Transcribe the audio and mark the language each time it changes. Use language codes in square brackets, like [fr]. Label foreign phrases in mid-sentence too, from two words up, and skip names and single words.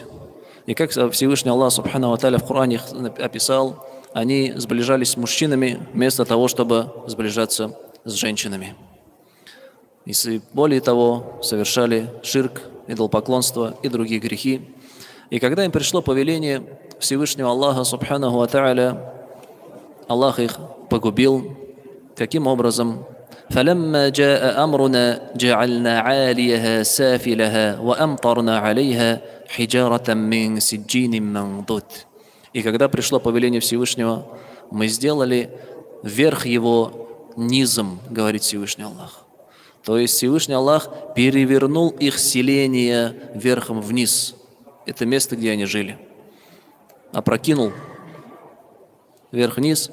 [ru] И как Всевышний Аллах [ar] سبحانه وتعالى [ru] в Коране их описал, они сближались с мужчинами вместо того, чтобы сближаться с женщинами. И более того, совершали ширк, идолопоклонство и другие грехи. И когда им пришло повеление Всевышнего Аллаха [ar] سبحانه وتعالى, [ru] Аллах их погубил. Каким образом? [ar] فلما جاء أمرنا جعلنا عاليها سافلها وأمطرنا عليها حجارة من سجين منضود. [ru] И когда пришло повеление Всевышнего, мы сделали верх его низом, говорит Всевышний Аллах. То есть Всевышний Аллах перевернул их селение верхом вниз. Это место, где они жили. Опрокинул вверх-вниз.